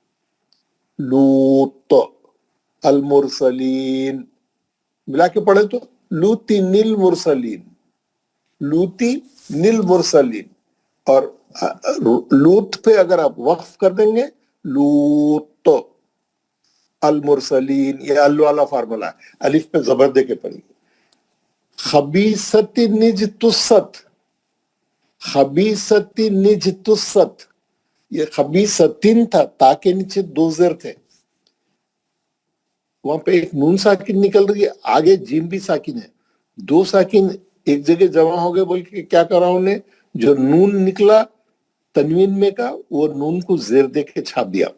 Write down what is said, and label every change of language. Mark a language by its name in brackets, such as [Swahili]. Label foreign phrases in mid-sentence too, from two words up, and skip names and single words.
[Arabic] لوت، المرسلین، [Urdu] ملا کے پڑھیں تو [Arabic] لوتی نیل مرسلین، لوتی نیل مرسلین. [Urdu] اور لوت پہ اگر آپ وقف کر دیں گے [Arabic] لوت، المرسلین، [Urdu] یہ ال والا فارمولا ہے، الف پہ زبر دے کے پڑھیے. [Arabic] خبیثت نجتست، خبیثت نجتست، [Urdu] یہ خبیثتن تھا، تا کے نیچے دو زیر تھے، وہاں پہ ایک نون ساکن نکل رہی ہے، آگے جیم بھی ساکن ہے، دو ساکن ایک جگہ جمع ہو گئے. بول کے کیا کرا انہوں نے، جو نون نکلا تنوین میں کا، وہ نون کو زیر دے کے چھاپ دیا.